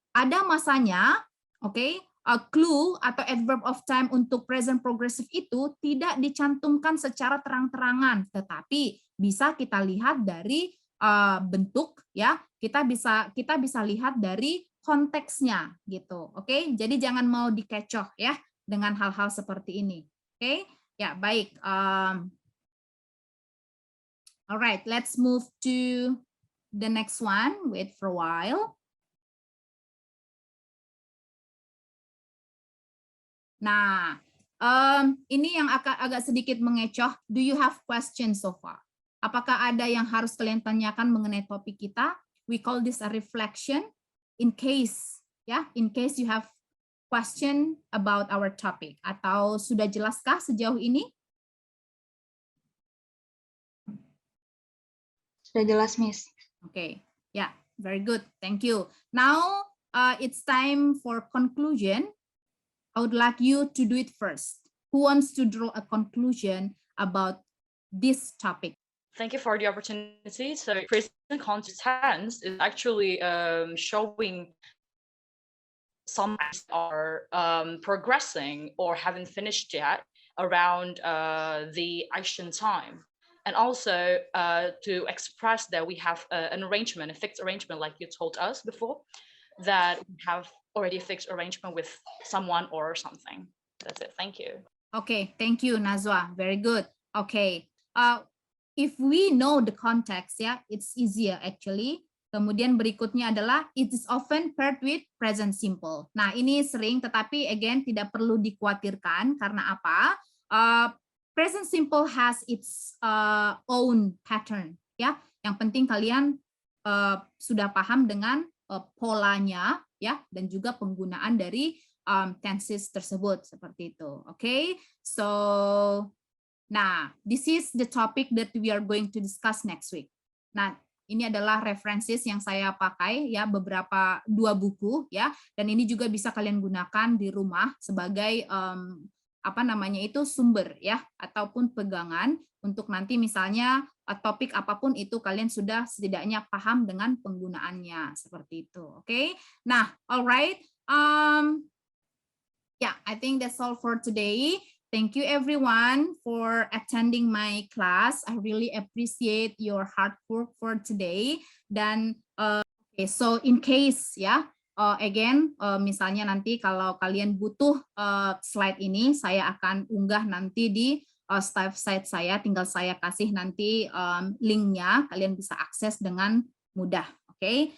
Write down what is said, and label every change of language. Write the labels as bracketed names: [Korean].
[Indonesian] Ada masanya, okay. Clue atau adverb of time untuk present progressive itu tidak dicantumkan secara terang-terangan, tetapi bisa kita lihat dari bentuk, ya, kita bisa lihat dari konteksnya gitu. Oke, jadi jangan mau dikecoh ya dengan hal-hal seperti ini. Oke, ya, baik. [English] Alright, let's move to the next one. Wait for a while. [Indonesian] Nah, ini yang agak sedikit mengecoh. [English] Do you have questions so far? [Indonesian] Apakah ada yang harus kalian tanyakan mengenai topik kita? [English] We call this a reflection. In case, ya, in case you have question about our topic. [Indonesian] Atau sudah jelaskah sejauh ini? Sudah jelas, Miss. [English] Okay, yeah, very good. Thank you. Now, it's time for conclusion. I would like you to do it first. Who wants to draw a conclusion about this topic? Thank you for the opportunity. So present continuous tense is actually showing some are progressing or haven't finished yet around the action time. And also to express that we have an arrangement, a fixed arrangement, like you told us before, that we have already fixed arrangement with someone or something. That's it. Thank you. Okay, thank you, Nazwa. Very good. Okay, if we know the context, yeah, it's easier actually. [Indonesian] Kemudian berikutnya adalah [English] it is often paired with present simple. [Indonesian] Nah, ini sering, tetapi again tidak perlu dikhawatirkan karena apa? [English] Present simple has its own pattern, ya. [Indonesian] Yang penting kalian sudah paham dengan polanya, ya, dan juga penggunaan dari tenses tersebut seperti itu. [English] Okay, so nah, this is the topic that we are going to discuss next week. [Indonesian] Nah, ini adalah references yang saya pakai, ya, beberapa 2 buku, ya, dan ini juga bisa kalian gunakan di rumah sebagai apa namanya itu sumber, ya, ataupun pegangan untuk nanti misalnya topik apapun itu kalian sudah setidaknya paham dengan penggunaannya seperti itu. Oke. Nah, alright. [English] Yeah, I think that's all for today. Thank you everyone for attending my class. I really appreciate your hard work for today. [Indonesian] Dan okay, [English] so in case [Indonesian] ya, again misalnya nanti kalau kalian butuh slide ini, saya akan unggah nanti di staff site saya, tinggal saya kasih nanti linknya, kalian bisa akses dengan mudah. Oke. [English] Okay?